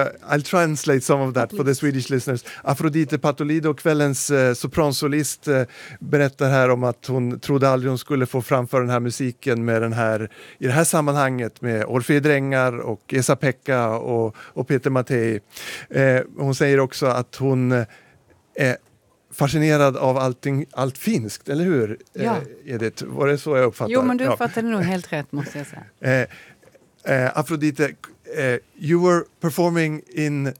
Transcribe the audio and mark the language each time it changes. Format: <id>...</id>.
<en>I'll translate some of that for the Swedish listeners.</en> <sv>Afrodite Patolido, kvällens sopransolist, berättar här om att hon trodde aldrig hon skulle få framföra den här musiken med den här, i det här sammanhanget med Orfe Drängar och Esa-Pekka och Peter Matei. Hon säger också att hon är fascinerad av allt finskt, eller hur? Ja. Edith, var det så jag uppfattar? Jo, men du uppfattade nog helt rätt, måste jag säga.</sv> <en>Afrodite, you were performing in</en>